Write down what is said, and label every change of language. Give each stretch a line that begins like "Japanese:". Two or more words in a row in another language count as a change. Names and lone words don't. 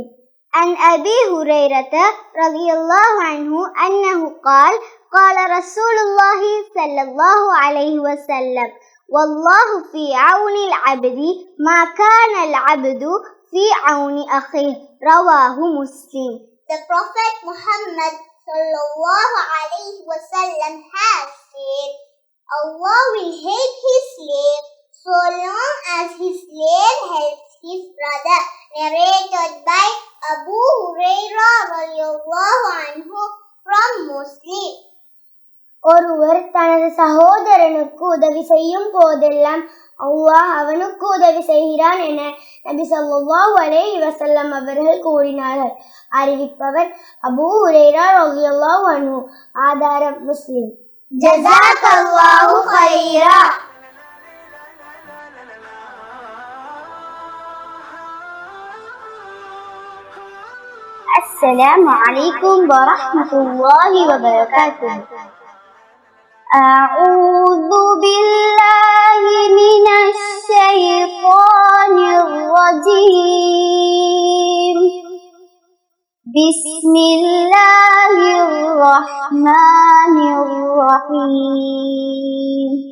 Arabic: عن أبي هريرة رضي الله عنه أنه قال رسول الله صلى الله عليه وسلم والله في عون العبد ما كان العبد في عون أخيه. رواه مسلم.
English: The Prophet Muhammad
Arabic: صلى الله عليه وسلم
English: has said, Allah will help his slave so long as his slave helps his brother. Narrated by Abu Hurairah
Arabic: رضي الله عنه
English: from Muslim.
Tamil: ஒருவர் தனது சகோதரனுக்கு உதவி செய்யும் போதெல்லாம் அல்லாஹ் அவனுக்கு உதவி செய்கிறான் என நபி
Arabic: صلى الله عليه وسلم
Tamil: அவர்கள் கூறினார்கள். அறிவிப்பவர் அபூ ஹுரைரா
Arabic: رضي الله عنه.
Tamil: ஆதாரம் முஸ்லிம்.
Arabic: جزاك الله خيرا. السلام عليكم ورحمة الله وبركاته. أعوذ بالله من الشيطان الرجيم. بسم الله الرحمن الرحيم.